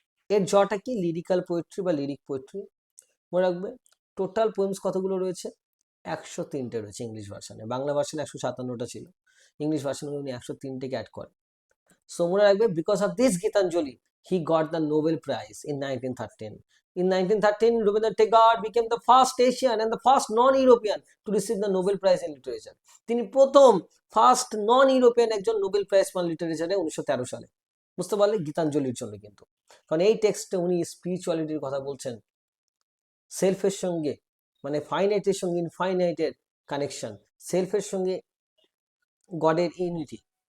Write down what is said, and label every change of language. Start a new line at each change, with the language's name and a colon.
Bangla: এর জটা কি? লিরিক্যাল পোয়েট্রি বা লিরিক পোয়েট্রি। মনে রাখবে টোটাল পোয়েমস কতগুলো রয়েছে? 103টে রয়েছে ইংলিশ ভার্সানে। বাংলা ভার্সানে 157টা ছিল, ইংলিশ ভার্সানে উনি 103টেকে অ্যাড করেন।
English: so
Bangla: মনে রাখবে,
English: Because of this Gitanjali he got the Nobel Prize in 1913. In 1913, Rabindranath Tagore became the first Asian and the first non-European to receive the Nobel Prize in Literature.
Bangla: তিনি প্রথম first non European একজন Nobel prize পান লিটারেচারে 1913 সালে। বুঝতে পারলে? গীতাঞ্জলির জন্য কিন্তু। কারণ এই টেক্সটে উনি স্পিরিচুয়ালিটির কথা বলছেন, সেলফের সঙ্গে মানে ফাইনাইটের সঙ্গে ইনফাইনাইটের কানেকশন, সেলফের সঙ্গে গডের ইউনিটি।